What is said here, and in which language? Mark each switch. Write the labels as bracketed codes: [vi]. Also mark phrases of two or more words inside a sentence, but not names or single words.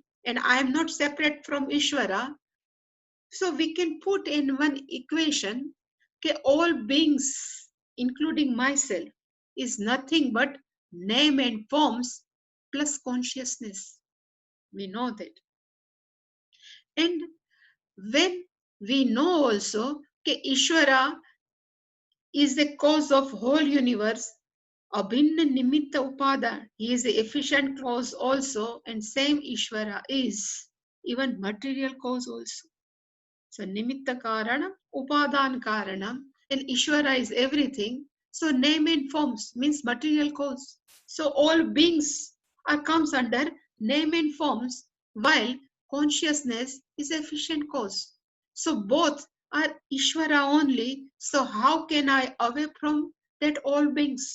[en] And I am not separate from Ishvara. So we can put in one equation, okay, all beings, including myself, is nothing but name and forms plus consciousness. We know that. And when we know also, okay, Ishvara is the cause of whole universe, [sa] abhinna nimitta upada, [en] he is the efficient cause also, and same Ishvara is even material cause also. [sa] So nimitta karanam, upadan karanam, [en] and Ishvara is everything. So name and forms means material cause. So all beings comes under name and forms, while consciousness is efficient cause. So both are Ishvara only. So how can I away from that all beings?